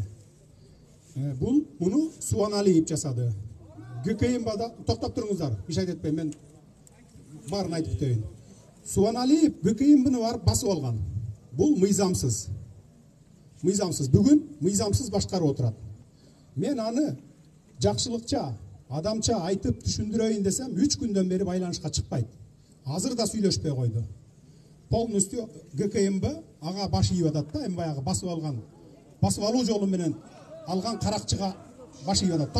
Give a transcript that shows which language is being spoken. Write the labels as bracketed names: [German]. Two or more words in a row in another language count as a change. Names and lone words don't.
[Uzbek] Buni Suvanaliyev jasadi. GKM bada to'xtab turingizlar. Ish aytmayman, men barini aytib o'tayin. Suvanaliyev GKM buni var basib olgan. Bu miyzamsiz. Bugun miyzamsiz boshqarib o'tiradi. [Kyrgyz] Men ani жақшылықча, адамча айтып түшүндүрөйүн десем 3 күндөн бери байланышка чыкпайт. Азыр да сүйлөшпөй койду. Полностью ГКМБ ага баш ийип атат да, эми баягы басып алуу жолу менен алган каракчыга баш ийип атат.